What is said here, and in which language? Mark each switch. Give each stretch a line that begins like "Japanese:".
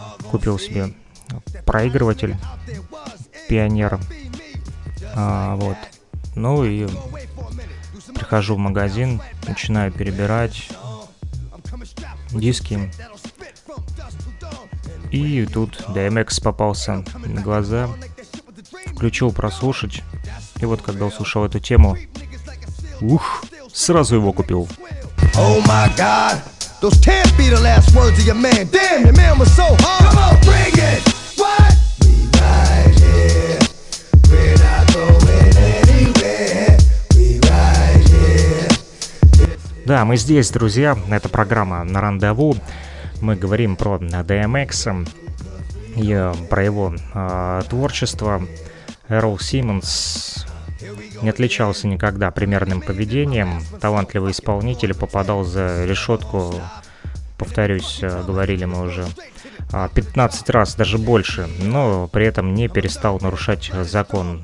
Russian: Купил себе проигрыватель Pioneer, вот, ну и прихожу в магазин, начинаю перебирать диски. И тут DMX попался на глаза, включил прослушать, и вот когда услышал эту тему, ух, сразу его купил.
English: Oh my God, those can't be the last words of your man, damn, your man was so hard, come on, bring it, what? We ride here, we're not going anywhere, we ride here.
Russian: Да, мы здесь, друзья, это программа «На рандеву». Мы говорим про DMX и про его творчество. Эрл Симмонс не отличался никогда примерным поведением. Талантливый исполнитель, попадал за решетку, повторюсь, говорили мы уже, 15 раз, даже больше, но при этом не перестал нарушать закон.